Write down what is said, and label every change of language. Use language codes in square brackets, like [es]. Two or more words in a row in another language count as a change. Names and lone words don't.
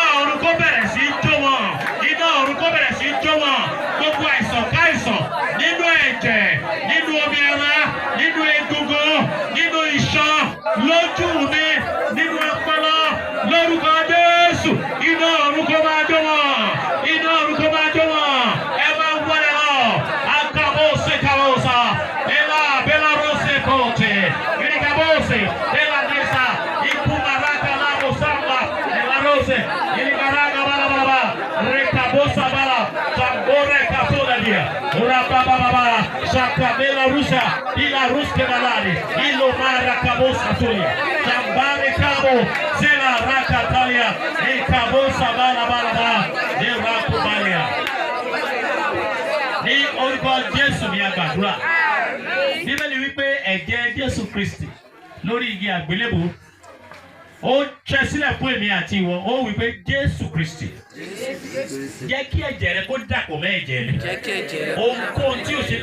[yo] ọ̀run kó bẹ̀rẹ̀ sí í jó wọn iná ọ̀run kó bẹ̀rẹ̀ sí í jó wọn gbogbo àìsàn káìsàn nínú ẹ̀jẹ̀ nínú omi ara nínú egungun nínú iṣan lójú mi nínú ọpọlọ lórúkọ Jésù iná ọ̀run kó máa jó wọn iná ọ̀run kó máa jó wọn ẹ máa wọlé lọ akabose kabosa ela belarose kote irikabose ela nesa ikumaraka la bosamba ela rose ilibaraka bala rekabosa bala tambore katola dia urababa baba shakabela rusa ila ruske balali ilo mara kabosa tulia tambare kabo zela raka talia ikabosa bala de rakubalia ní orúkọ Jésù ní agbàdúrà. Bíbélì wípé ẹ̀jẹ̀ Jésù Kristi lórí igi àgbélébùú ó ṣẹ́ sílẹ̀ fún èmi àti ìwọ ó wípé Jésù Kristi jẹ́ kí ẹ̀jẹ̀ rẹ kó dàpọ̀ mọ́ ẹ̀jẹ̀ mi ohunkóhun tí ò ṣe